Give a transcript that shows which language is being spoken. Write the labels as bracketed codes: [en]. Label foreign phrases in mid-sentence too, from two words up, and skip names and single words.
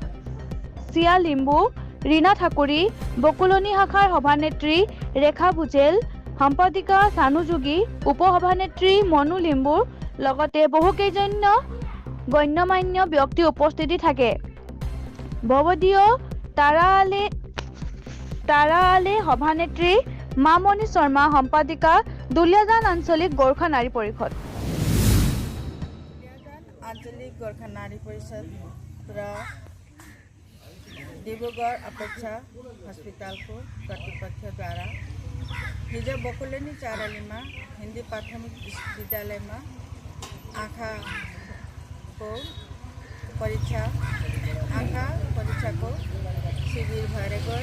[as] চিয়া লিম্বু, ৰীনা ঠাকুৰী, বকুলনি শাখাৰ সভানেত্ৰী ৰেখা ভুজেল, সম্পাদিকা চানু যোগী, উপসভানেত্ৰী মনু লিম্বুৰ লগতে বহুকেইজন গণ্যমান্য ব্যক্তি উপস্থিতি থাকে। ভৱদীয় তাৰা আলে সভানেত্ৰী, মামণি শৰ্মা সম্পাদিকা, দুলীয়াজান আঞ্চলিক গোৰ্খা নাৰী পৰিষদ। [ne] दुलियाजान आंचलिक गोर्खा नारी परिषद र डिब्रुगढ़ अपेक्षा हस्पिटल को कर्तृपक्ष द्वारा हिजो बकुलनी चारालीमा हिंदी प्राथमिक विद्यालय में आँखा को परीक्षा को शिविर भएर गयो।